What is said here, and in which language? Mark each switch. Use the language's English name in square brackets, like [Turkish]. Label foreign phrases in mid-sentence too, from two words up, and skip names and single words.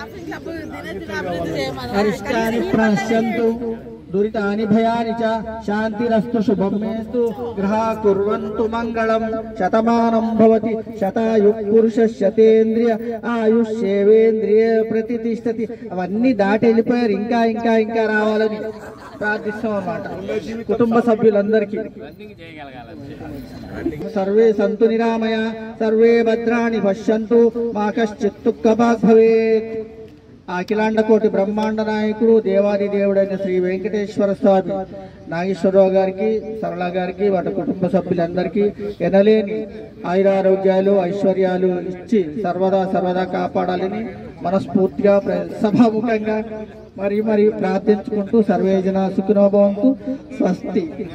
[Sanskrit] अरिष्टानि प्रनश्यन्तु दुरितानि भयानि च शान्तिरस्तु शुभं मेस्तु गृहा कुर्वन्तु मंगलम् शतमानं भवति शतायुः पुरुषः शतेन्द्रिय आयुष्येवेन्द्रिये प्रतिष्ठति [Telugu] అవన్నీ దాటి వెళ్ళిపోయారు ఇంకా ఇంకా ఇంకా రావాలని ప్రార్థిస్తాం అన్నమాట కుటుంబ సభ్యులందరికీ [Sanskrit] సర్వే సంతు నిరామయ సర్వే భద్రాణి పశ్యంతు మా కశ్చిత్ దుఃఖభాగ్ భవేత్ [Telugu] అఖిలాండ కోటి బ్రహ్మాండ నాయకుడు దేవాది దేవుడైన శ్రీ వెంకటేశ్వర స్వామి నాగేశ్వరరావు గారికి సరళ గారికి వాటి కుటుంబ సభ్యులందరికీ ఎనలేని ఆయురారోగ్యాలు ఐశ్వర్యాలు ఇచ్చి సర్వదా కాపాడాలని మనస్ఫూర్తిగా సభాముఖంగా మరి ప్రార్థించుకుంటూ [Sanskrit] సర్వే జనా సుఖినో భవంతు స్వస్తి.